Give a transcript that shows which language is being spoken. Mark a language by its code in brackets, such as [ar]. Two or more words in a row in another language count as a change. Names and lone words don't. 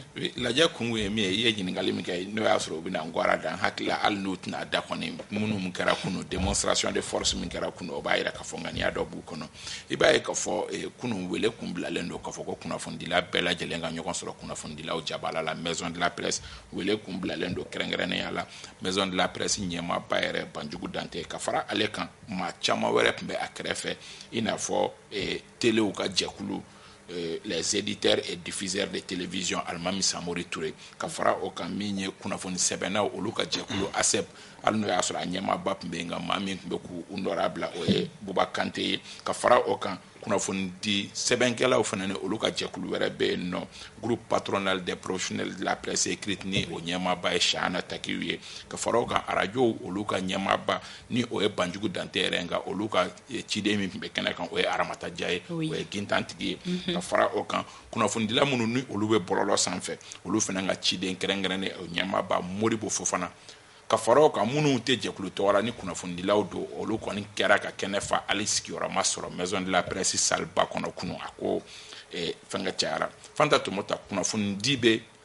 [bm] lajɛ kun ye min ye i ye ɲininkali min kɛ n'o y'a sɔrɔ u bɛna n gwara da n hakili la hali n'u tɛna da kɔni minnu min kɛra kunu [fr] démonstration de force [bm] min kɛra kunu o b'a jira k'a fɔ ŋaniya dɔ b'u kɔnɔ i b'a ye k'a fɔ kunu wele kun bilalen don k'a fɔ ko kunnafonidila bɛɛ lajɛlen ka ɲɔgɔn sɔrɔ kunnafonidilaw jabala la [fr] maison de la presse [bm] wele kun bilalen don kɛrɛnkɛrɛnnenya la [fr] maison de la presse [bm] ɲɛmaaba yɛrɛ Banjugu Dante ka fara ale kan maa caman wɛrɛ tun bɛ a kɛrɛfɛ i n'a fɔ telew ka jɛkulu [fr] les éditeurs et diffuseurs de télévision [bm] Alimami Samori Touré ka fara o kan min ye kunnafoni sɛbɛnnaw olu ka jɛkulu ASEP hali n'o y'a sɔrɔ a ɲɛmaaba tun bɛ yen nka maa min tun bɛ k'u nɔra bila o ye Buba Kante ye ka fara o kan kunnafoni di sɛbɛnkɛlaw fana ni olu ka jɛkulu wɛrɛ bɛ yen nɔ [fr] groupe patronal des professionnels de la presse écrite [bm] ni o ɲɛmaaba ye Shahana Takiw ye ka fara o kan arajow olu ka ɲɛmaaba ni o ye Banjugu Dante yɛrɛ nka olu ka ciden min tun bɛ kɛnɛ kan o ye Aramata Dia ye o ye Gintantigi ye ka fara o kan kunnafonidila minnu ni olu bɛ bɔlɔlɔ sanfɛ olu fana ka ciden kɛrɛnkɛrɛnnen o ɲɛmaaba Modibo Fofana ka fara o kan minnu tɛ jɛkulu tɔgɔ la ni kunnafonidilaw don olu kɔni kɛra ka kɛnɛ fa hali sigiyɔrɔma sɔrɔ [fr] maison de la presse [bm] saliba kɔnɔ kunu a ko fɛn ka cayara fanta tomota kunnafonidi bɛ